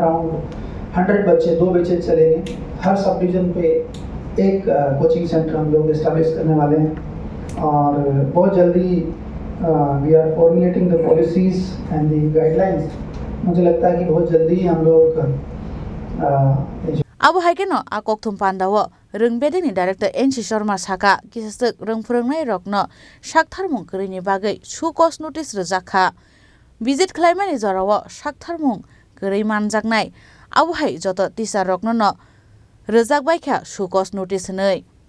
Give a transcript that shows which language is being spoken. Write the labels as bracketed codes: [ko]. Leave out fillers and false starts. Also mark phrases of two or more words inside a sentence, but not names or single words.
[hi] अराउंड 100 बच्चे, 2 बैचेज चलेंगे, हर [en] sub division [hi] पे एक [en] coaching center [hi] हम लोग इस्टेब्लिश करने वाले हैं। और बहुत जल्दी [en] we are formulating the policies and the guidelines. [hi] मुझे लगता है कि बहुत जल्दी हम लोग [trp] Abo haikeno akokthum pandawo röngbedingni director NC Sharma saka kisasuk röngphrongnai rokno saktharmung kwrwini bagui sukos notice rwjakha. Visit khlaimani jorao saktharmung kwrwi manjaknai abo hai joto teacher rokno no Rezak baikha sukos notice nei.